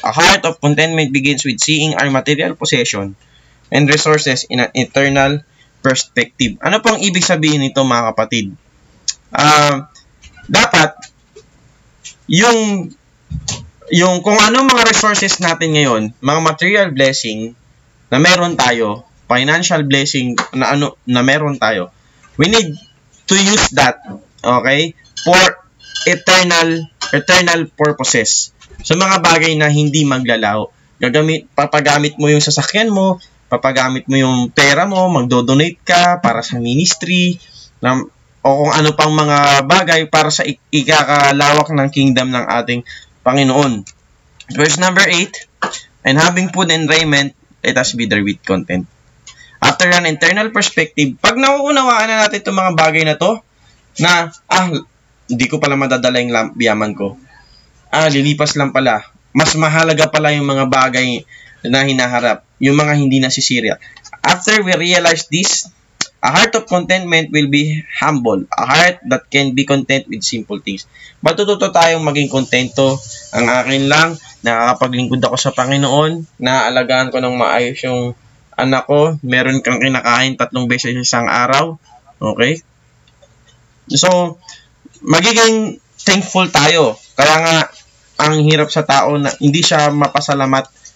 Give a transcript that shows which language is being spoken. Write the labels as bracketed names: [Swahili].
[English] A heart of contentment begins with seeing our material possession and resources in an eternal perspective. [Filipino] Ano pong ibig sabihin nito, mga kapatid? Dapat yung kung ano mga resources natin ngayon, mga material blessing na meron tayo, financial blessing na meron tayo, we need to use that, okay, for eternal purposes. So mga bagay na hindi maglalaho. Papagamit mo yung sasakyan mo, papagamit mo yung pera mo, magdo-donate ka para sa ministry, o kung ano pang mga bagay para sa ikakalawak ng kingdom ng ating Panginoon. [English] Verse number 8, and having food and raiment, let us be there with content. [Filipino] After an internal perspective, pag nauunawaan na natin itong mga bagay na to, na, hindi ko pala madadala yung yaman ko. Lilipas lang pala. Mas mahalaga pala yung mga bagay na hinaharap, yung mga hindi nasisira. [English] After we realize this, a heart of contentment will be humble. A heart that can be content with simple things. [Filipino] Matututo tayong maging kontento. Ang akin lang, nakakapaglingkod ako sa Panginoon, naaalagaan ko ng maayos yung anak ko, meron kang kinakain 3 beses isang araw. Okay? So, magiging thankful tayo. Kaya nga, ang hirap sa tao na hindi siya mapasalamat.